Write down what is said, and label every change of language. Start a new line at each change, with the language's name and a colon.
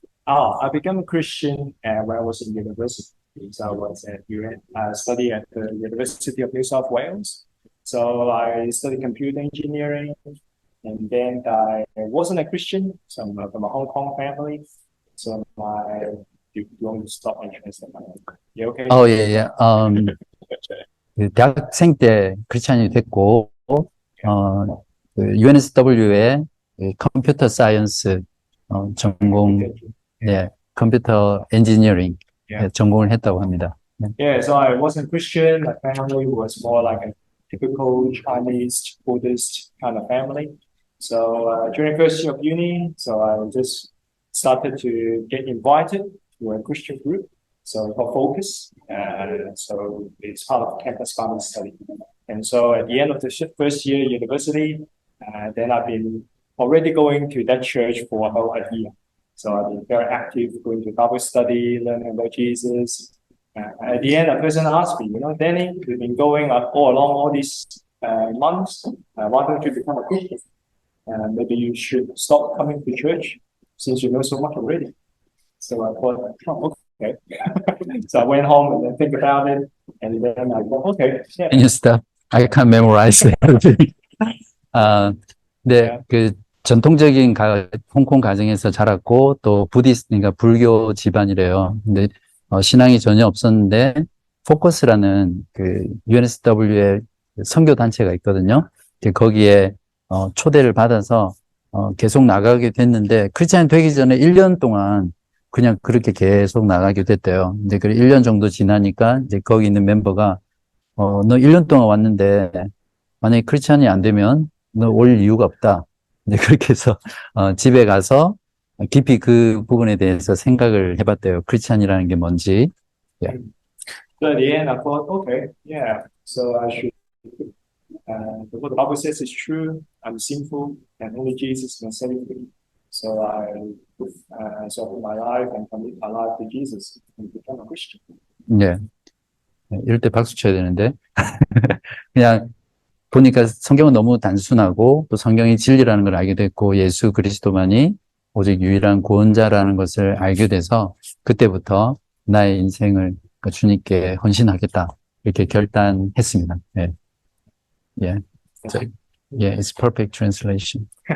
English: I became a Christian when I was in university. So I was at study at the University of New South Wales. So I studied computer engineering, and then I wasn't a Christian. So I'm from a Hong Kong family. So do you want me to stop and translate? You okay?
Korean: 예, 예. 그 대학생 때 크리스찬이 됐고, 그 UNSW에 컴퓨터 사이언스 전공, 예, 컴퓨터 엔지니어링 전공을 했다고 합니다.
English: Yeah, so I wasn't Christian. My family was more like a typical Chinese Buddhist kind of family. So during first year of uni, so I just started to get invited to a Christian group. So called Focus. So it's part of campus Bible study. And so at the end of the first year university, then I've been already going to that church for about a year. So I've been very active going to Bible study, learning about Jesus. At the end, a person asked me, Danny, you've been going all along all these months. Why don't you become a Christian? Maybe you should stop coming to church since you know so much already. So I thought, okay. So I went home and then think about it. And then I thought, okay. Yeah. Can you stop? I can't memorize everything.
Korean: 네, 그 전통적인 홍콩 가정에서 자랐고 또 그러니까 불교 집안이래요. 근데 신앙이 전혀 없었는데 포커스라는 그 UNSW의 선교 단체가 있거든요. 거기에 초대를 받아서 계속 나가게 됐는데 크리스찬이 되기 전에 1년 동안 그냥 그렇게 계속 나가게 됐대요. 근데 그 1년 정도 지나니까 이제 거기 있는 멤버가 너 1년 동안 왔는데 만약에 크리스찬이 안 되면 너 올 이유가 없다. 이제 그렇게 해서 집에 가서 깊이 그 부분에 대해서 생각을 해봤대요. 크리스찬이라는 게 뭔지.
English: Yeah. So at the end, I thought, okay, yeah. So I should. What the Bible says is true. I'm sinful, and only Jesus can save me. So I put my life and commit my life to Jesus and become a Christian.
Korean: 네. 이럴 때 박수 쳐야 되는데. 그냥 보니까 성경은 너무 단순하고 또 성경이 진리라는 걸 알게 됐고 예수 그리스도만이 오직 유일한 구원자라는 것을 알게 돼서 그때부터 나의 인생을 주님께 헌신하겠다 이렇게 결단했습니다. 예. 예.
English: So, yeah, it's perfect translation.